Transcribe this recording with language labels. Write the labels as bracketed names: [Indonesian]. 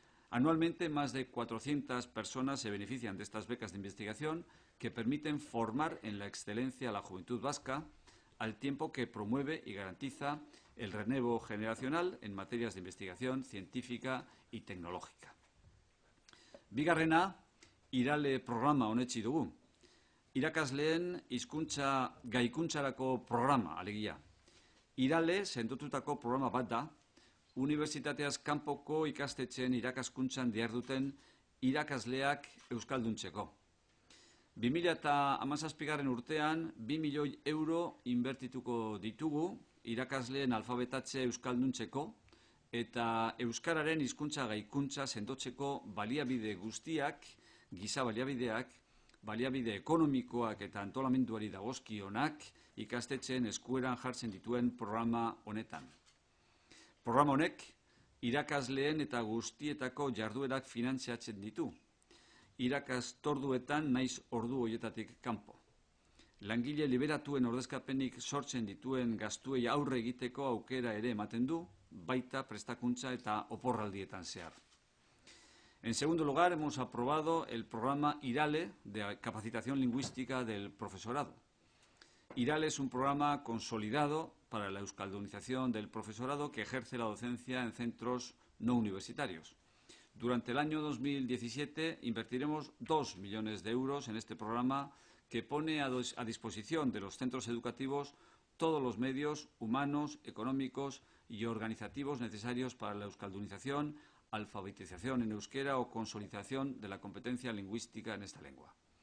[Spanish] Anualmente, más de 400 personas se benefician de estas becas de investigación que permiten formar en la excelencia a la juventud vasca, al tiempo que promueve y garantiza el relevo generacional en materias de investigación científica y tecnológica. [Basque] Bigarrena, irale programa onetsi dugu. Irakasleen hizkuntza gaikuntzarako programa, alegia. Irale sendotutako programa bat da, unibertsitateaz kanpoko ikastetxeen irakaskuntzan diharduten irakasleak euskalduntzeko. 2017 urtean 2 milioi euro inbertituko ditugu irakasleen alfabetatze euskalduntzeko eta euskararen hizkuntza gaikuntza sendotzeko baliabide guztiak, giza baliabideak, baliabide ekonomikoak eta antolamenduari dagozkionak ikastetxeen eskueran jartzen dituen programa honetan. Programa honek irakasleen eta guztietako jarduerak finantziatzen ditu, irakastorduetan naiz ordu horietatik kanpo. Langile liberatuen ordezkapenik sortzen dituen gastuei aurre egiteko aukera ere ematen du, baita prestakuntza eta oporraldietan zehar. [Spanish] En segundo lugar, hemos aprobado el programa IRALE de capacitación lingüística del profesorado. IRALE es un programa consolidado para la euskaldunización del profesorado que ejerce la docencia en centros no universitarios. Durante el año 2017 invertiremos 2 millones de euros en este programa que pone a disposición de los centros educativos todos los medios humanos, económicos y organizativos necesarios para la euskaldunización, alfabetización en euskera o consolidación de la competencia lingüística en esta lengua.